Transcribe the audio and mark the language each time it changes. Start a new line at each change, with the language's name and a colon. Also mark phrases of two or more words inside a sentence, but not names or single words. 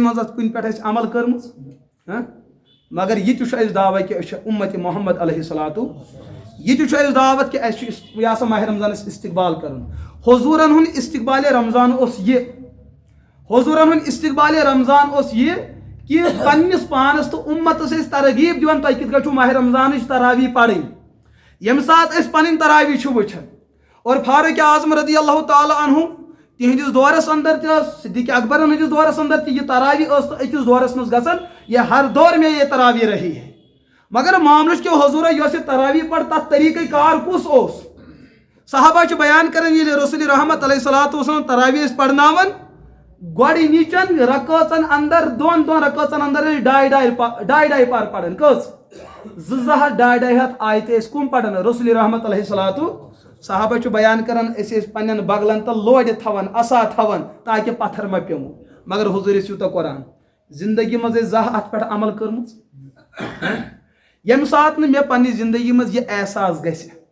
Kashmiri: منٛز کُنہِ پٮ۪ٹھ اَسہِ عمل کٔرمٕژ مگر یہِ تہِ چھُ اَسہِ دعویٰ کہِ أسۍ چھِ اُمتِ محمد
Arabic: علیہ صلاتُ
Kashmiri: یہ چھُ اَسہِ دعوت کہ اَسہِ چھُ یہِ ہسا ماہ رمضانس استقبال کرُن حضوٗرن ہُنٛد استقبال رمضان اوس یہِ حضوٗرن ہُنٛد استقبال رمضان اوس یہِ کہ پننس پانس تو اُمتس ٲسۍ ترغیب دِوان تُہۍ کِتھ کٔنۍ چھُو ماہ رمضانٕچ تراویح پرٕنۍ ییٚمہِ ساتہٕ أسۍ پنٕنۍ تراویح چھِ وٕچھان اور فاروق اعظم
Arabic: رضی اللہ تعالیٰ عنہ
Kashmiri: تہنٛدِس دورس اندر تہِ ٲس صدیق اکبرن ہٕنٛدِس دورس اندر تہِ یہِ تراویح ٲس تہٕ أکِس دورس منٛز گژھان
Urdu: یہ ہر دور میں یہ تراویح رہی ہے
Kashmiri: مگر معاملہ کہ حضورہ یۄس یہِ تراویح پڑ تتھ طریقہ کار کُس اوس صحابہ چھِ بیان کران ییٚلہِ رسول رحمت
Arabic: علیہ صلاتُ وسلام
Kashmiri: تراویح ٲسۍ پرناوان گۄڈنِچن رکٲژن اندر دۄن رکٲژن اندر ٲسۍ ڈاے پار پران کٔژ 200 آیتہٕ ٲسۍ کُم پران رسول رحمت
Arabic: علیہ صلاتُ
Kashmiri: صحابہ چھُ بیان کران أسۍ ٲسۍ پننٮ۪ن بغلن تل لورِ تھاوان عصا تھاوان تاکہ پتھر ما پیوٚمو مگر حضوٗر ٲسۍ یوٗتاہ قرآن زندگی منٛز ٲسۍ زانٛہہ اتھ پٮ۪ٹھ عمل کٔرمٕژ ییٚمہِ ساتہٕ نہٕ مےٚ پننہِ زندگی منٛز یہِ احساس گژھِ